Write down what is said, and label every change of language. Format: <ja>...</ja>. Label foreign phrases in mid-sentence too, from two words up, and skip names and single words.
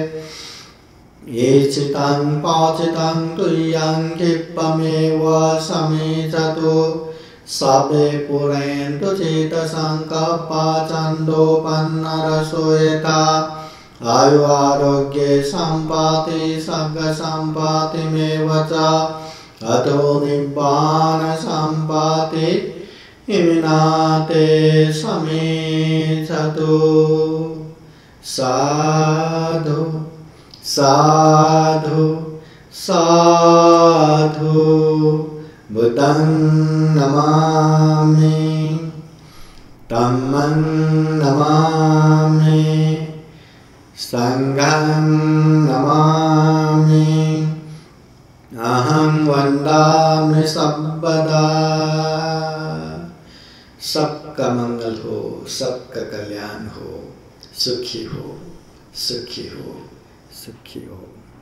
<pi>येचितं पाचितं तुय्यं क्षिप्तमेव समेचतु सबे पुरेन्तु चेतसङ्कल्पा छन्दोपन्नरसोयता आयु आरोग्ये सम्पत्ति सर्गसम्पत्तिमेव च अतो निब्बान सम्पत्ति इमिनाते समेचतु साधु साधु साधु बुद्धं नमामि धम्मं नमामि संघं नमामि अहं वन्दामि सर्वदा।</pi> <hi>सबका मंगल हो, सबका कल्याण हो, सुखी हो, सुखी हो, सुखी हो।</hi>